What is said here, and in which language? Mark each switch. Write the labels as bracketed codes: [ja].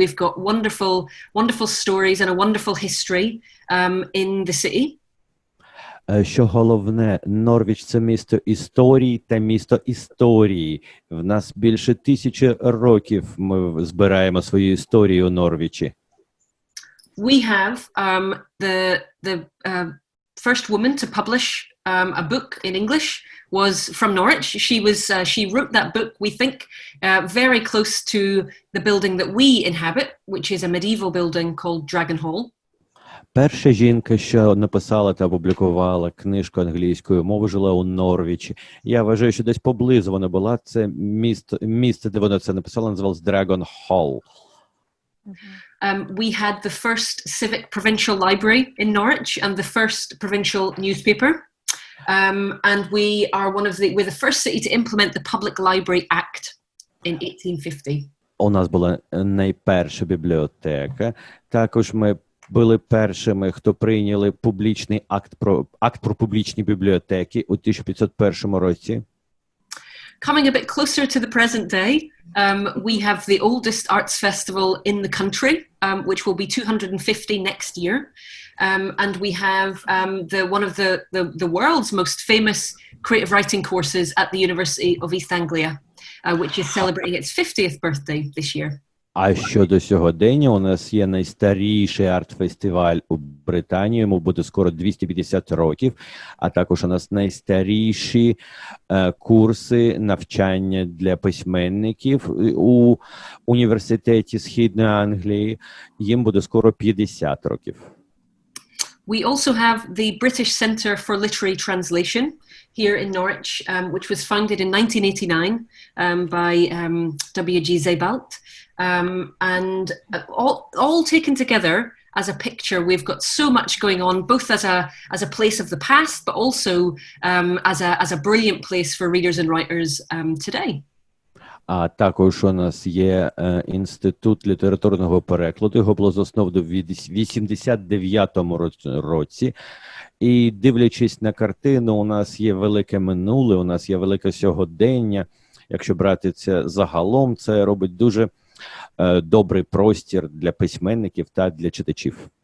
[en] We've got wonderful stories and a wonderful history in the city. [uk] Що головне, Норвіч – це місто історії та місто історії. В нас більше 1000 років ми збираємо свою історію у Норвічі. [en] We have the first woman to publish a book in English was from Norwich. She wrote that book, we think, very close to the building that we inhabit, which is a medieval building called Dragon Hall. [uk] Перша жінка, що написала та опублікувала книжку англійською мовою, жила у Норвічі. Я вважаю, що десь поблизу вона була. Це місце, де вона це написала, називалось Dragon Hall. [en] We had the first civic provincial library in Norwich and the first provincial newspaper. And we're the first city to implement the Public Library Act in 1850. [uk] У нас була найперша бібліотека. Також ми були першими, хто прийняли публічний акт про публічні бібліотеки у 1501 році. [en] Coming a bit closer to the present day, we have the oldest arts festival in the country, which will be 250 next year. And we have one of the world's most famous creative writing courses at the University of East Anglia, which is celebrating its 50th birthday this year. [uk] А щодо сьогодення, у нас є найстаріший арт-фестиваль у Британії, йому буде скоро 250 років, а також у нас найстаріші курси навчання для письменників у університеті Східної Англії, їм буде скоро 50 років. [en] We also have the British Centre for Literary Translation here in Norwich, which was founded in 1989 by W.G. Sebald. And all taken together as a picture, we've got so much going on, both as a place of the past, but also as a brilliant place for readers and writers today. [uk] А також у нас є інститут літературного перекладу, його було засновано в 89-му році. І дивлячись на картину, у нас є велике минуле, у нас є велике сьогодення. Якщо брати це загалом, це робить дуже добрий простір для письменників та для читачів.